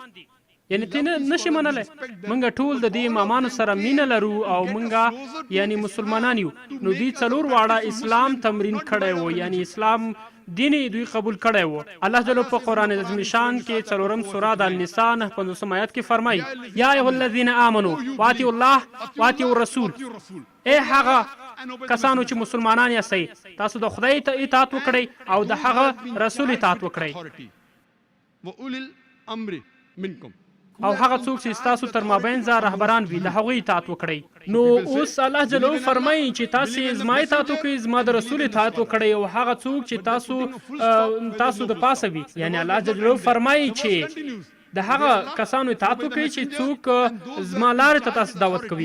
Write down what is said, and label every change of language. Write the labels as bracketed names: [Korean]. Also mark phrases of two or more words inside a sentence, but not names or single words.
[Pashto] یعنی ته نشي منلی موږ ټول د دې امامانو سره مینه لرو او موږ یعنی مسلمانان یو. نو دوی 4 واړه اسلام تمرین کړی و، یعنی اسلام دین دوی قبول کړی و. الله جل په قرآن عظیم شان کې 4 سوره د النساء 9 آیات کې فرمایي [Arabic] یا ایها الذین آمنوا واطیعوا الله واطیعوا الرسول، [Pashto] ای هغه کسانو چې مسلمانان یاستئ تاسو د خدای ته اطاعت وکړئ او د هغه رسول اطاعت وکړئ. [Arabic] وأولي الأمر منكم، [Pashto] او هغه څوک چې ستاسو تر مابین ځای رهبران وي د هغوی اطاعت وکړئ. نو اوس الله جل فرمایي چې تاسې زما اطاعت وکړئ، زما د رسول اطاعت وکړئ. او هغه څوک چې تاسو د پاسه وي، یعنی الله جل فرمایي چې د هغه کسانو اطاعت وکړئ چې څوک زما لارې ته تاسو دعوت کوي.